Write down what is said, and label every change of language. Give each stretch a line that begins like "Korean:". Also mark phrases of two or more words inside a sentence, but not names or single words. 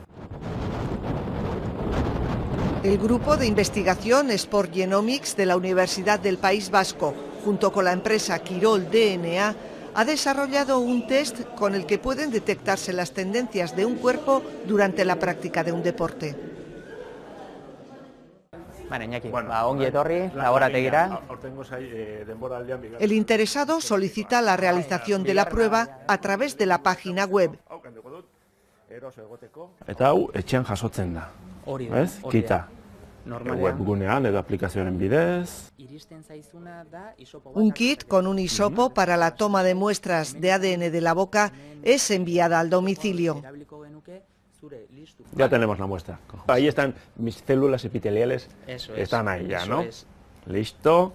Spanish: El grupo de investigación Sport Genomics de la Universidad del País Vasco, junto con la empresa Quirol DNA, ha desarrollado un test con el que pueden detectarse las tendencias de un cuerpo durante la práctica de un deporte. El interesado solicita la realización de la prueba a través de la página web.
Basque: Eta hau etxean jasotzen da. Ez? Kita. Webgunean edo aplikazioaren bidez.
Spanish: Un kit con un hisopo para la toma de muestras de ADN de la boca es enviada al domicilio. Ya tenemos la muestra. Ahí están mis células epiteliales. Están ahí ya, ¿no? Listo.